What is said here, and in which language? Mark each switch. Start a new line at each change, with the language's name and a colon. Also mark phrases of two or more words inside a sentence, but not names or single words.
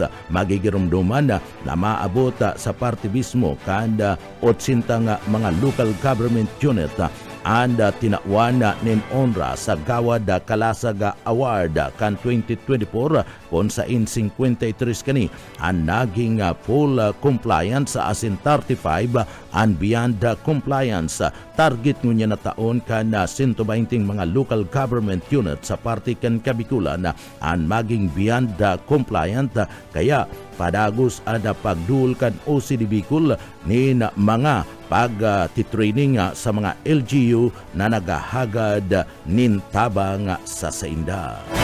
Bikol: Magigirumduman na maabot sa partibismo kada 80 mga
English: local government unit and
Bikol: tinawan nin onra sa Gawad Kalasaga Award kan 2024 kung sa 53 kani ang naging
English: full compliance as in 35 and beyond compliance.
Bikol: Target ngunya na taon kan 120 mga
English: local government unit
Bikol: sa parte kan Kabikulan ang maging
English: beyond compliant
Bikol: kaya padagos ada pagdul kan OCD Bicol ni mga pag-titraining sa mga LGU na nagahagad nin tabang sa sainda.